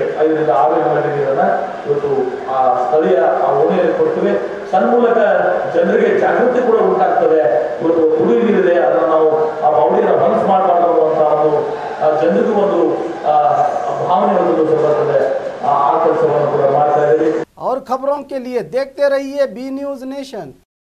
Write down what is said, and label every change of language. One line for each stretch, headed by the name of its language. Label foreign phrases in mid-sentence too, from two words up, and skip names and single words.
Kannada: 5 ರಿಂದ 6 MLD ನೀರನ್ನ ಇವತ್ತು ಆ ಸ್ಥಳೀಯ ಆ ಓಣಿಯಲ್ಲಿ ಕೊಡ್ತೇವೆ। ತನ್ಮೂಲಕ ಜನರಿಗೆ ಜಾಗೃತಿ ಕೂಡ ಉಂಟಾಗ್ತದೆ। ಇವತ್ತು ಕುಡಿಯುವ ನೀರಿದೆ, ಅದನ್ನು ನಾವು ಆ ಬಾವಡಿಯನ್ನು ಮನಸ್ಸು ಮಾಡಬಾರ್ದು ಅಂತ ಒಂದು ಜನರಿಗೂ ಒಂದು ಭಾವನೆ ಬರ್ತದೆ।
Hindi: और खबरों के लिए देखते रहिए बी न्यूज नेशन।